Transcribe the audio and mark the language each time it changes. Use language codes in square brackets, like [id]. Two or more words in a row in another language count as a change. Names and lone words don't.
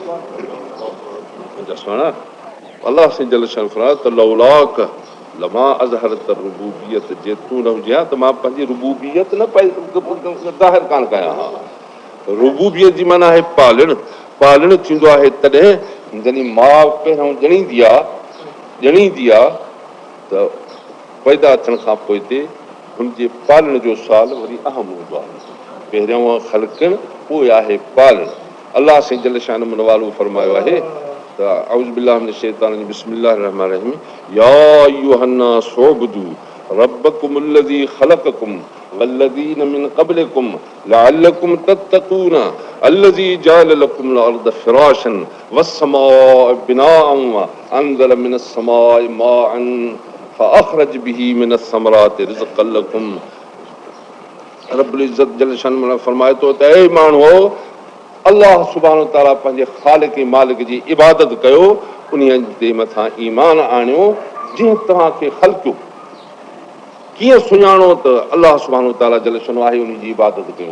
[sd] मुंहिंजा सुहिणा अल्लाह से [ar] جل شان [sd] फरमायो त [ar] لولاك لما أظهرت ربوبية [sd] जे तूं न हुजे हा त मां पंहिंजी रुबूबियत न ज़ाहिर कान कयां हा रुबूबियत जी माना आहे पालण थींदो आहे तॾहिं जॾहिं माउ पहिरियों ॼणींदी आहे त पैदा थियण खां पोइ ते हुनजे पालण जो सुवाल वरी अहम हूंदो आहे पहिरियों ख़लक़ण पोइ आहे पालण अल्लाह से जल शान वालो फरमायो आहे [ar] أعوذ بالله من الشيطان الرجيم بسم الله الرحمن الرحيم يا أيها الناس اعبدوا ربكم الذي خلقكم والذين من قبلكم لعلكم تتقون الذي جعل لكم الأرض فراشا والسماء بناء وأنزل من السماء ماء فأخرج به من الثمرات رزقا لكم رب العزة جل شان [sd] फरमाए थो त ऐ माण्हू अल्लाह [ar] سبحانه تعالى [sd] पंहिंजे ख़ालिक ऐं मालिक जी इबादत कयो उन जे मथां ईमान आणियो जीअं तव्हांखे ख़लक़ियो कीअं सुञाणो त अल्लाह [ar] سبحانه تعالى جل شأنه [sd] आहे उन जी इबादत कयूं